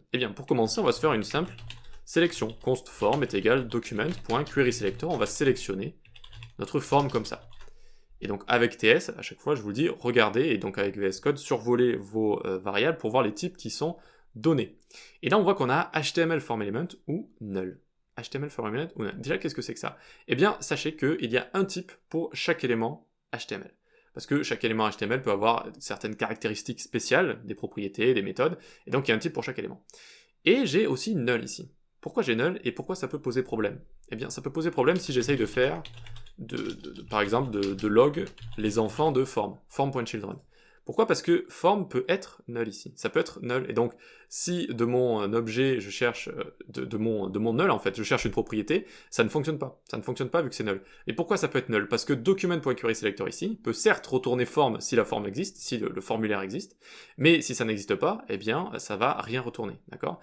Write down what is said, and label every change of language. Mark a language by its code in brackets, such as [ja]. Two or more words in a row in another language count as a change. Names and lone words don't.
[fr] Eh bien, pour commencer, on va se faire une simple sélection. Const form est égal document.querySelector, on va sélectionner notre forme comme ça. Et donc avec TS, à chaque fois je vous dis, regardez, et donc avec VS Code, survolez vos variables pour voir les types qui sont donnés. Et là on voit qu'on a [en] HTML form element [fr] ou null. [en] HTML form element [fr] ou null. Déjà qu'est-ce que c'est que ça? Eh bien sachez qu'il y a un type pour chaque élément HTML. Parce que chaque élément HTML peut avoir certaines caractéristiques spéciales, des propriétés, des méthodes, et donc il y a un type pour chaque élément. Et j'ai aussi null ici. Pourquoi j'ai null et pourquoi ça peut poser problème? Eh bien ça peut poser problème si j'essaye de faire par exemple de log les enfants de form.children. Pourquoi? Parce que form peut être null ici, ça peut être null, et donc si de mon objet je cherche, de mon null en fait, je cherche une propriété, ça ne fonctionne pas vu que c'est null. Et pourquoi ça peut être null? Parce que document.querySelector ici peut certes retourner form si la forme existe, si le formulaire existe, mais si ça n'existe pas, eh bien ça va rien retourner, d'accord?